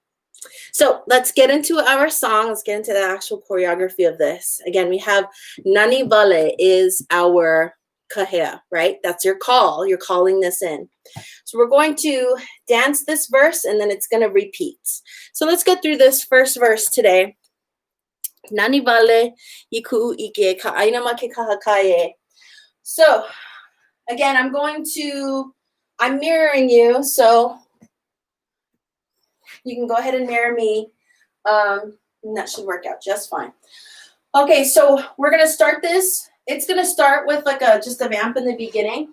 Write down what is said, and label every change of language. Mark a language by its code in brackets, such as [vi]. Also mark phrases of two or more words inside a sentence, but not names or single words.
[en] So let's get into our song. Let's get into the actual choreography of this. Again, we have [haw] Nani Vale [en] is our kahea, right? That's your call. You're calling this in. So we're going to dance this verse and then it's going to repeat. So let's get through this first verse today. [haw] Nani Vale iku ike ka'aina ma ke kaha kae. [en] So, again, I'm mirroring you, so You can go ahead and mirror me. And that should work out just fine. Okay, so we're gonna start this. It's gonna start with like just a vamp in the beginning.